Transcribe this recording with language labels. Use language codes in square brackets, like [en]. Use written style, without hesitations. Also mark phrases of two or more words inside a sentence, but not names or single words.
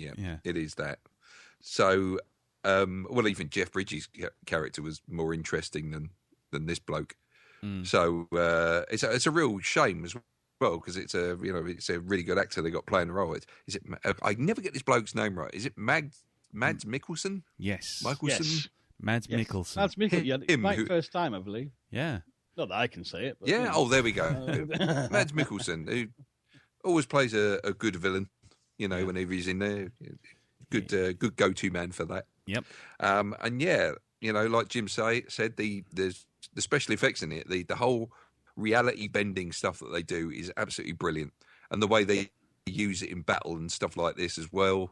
[en] Yeah, it is that. So, even Jeff Bridges' character was more interesting than this bloke. So it's a real shame as well because it's a really good actor they got playing the role. Is it? I never get this bloke's name right. Is it Mads Mikkelsen? Yes. Mikkelsen. Yes. Mads Mikkelsen. Mads Mikkelsen. Yeah, Him right who- first time, I believe. Yeah. Not that I can say it. But, Yeah. Oh, there we go. Mads Mikkelsen, who always plays a good villain. Whenever he's in there, good go-to man for that. Yep. And yeah, like Jim said, the special effects in it, the whole reality bending stuff that they do is absolutely brilliant, and the way they use it in battle and stuff like this as well.